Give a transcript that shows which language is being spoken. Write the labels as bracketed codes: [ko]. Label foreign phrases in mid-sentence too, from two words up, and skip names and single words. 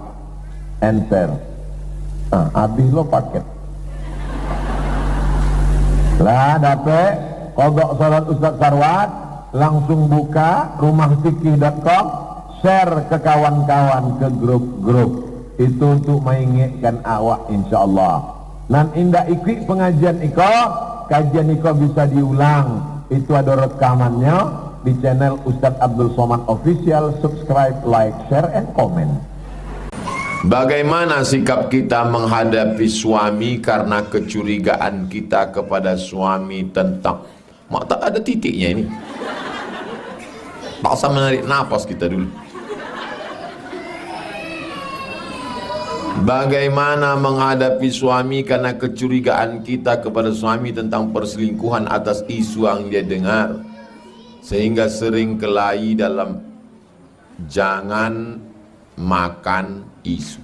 [min] Enter. Habis lo paket. [id] Lah dapet qada salat Ustaz Sarwat, langsung buka rumahfikih.com, share ke kawan-kawan, ke grup-grup. Itu untuk mengingatkan awak, insyaallah. [min] Nan indah ikut pengajian iko, kajian iko bisa diulang. [id] Itu ada rekamannya di channel Ustaz Abdul Somad Official. [en] Subscribe, like, share, and comment. [id] Bagaimana sikap kita menghadapi suami karena kecurigaan kita kepada suami tentang tak ada titiknya ini. Tak usah menarik nafas kita dulu. Bagaimana menghadapi suami karena kecurigaan kita kepada suami tentang perselingkuhan atas isu yang dia dengar, sehingga sering kelahi dalam jangan makan isu.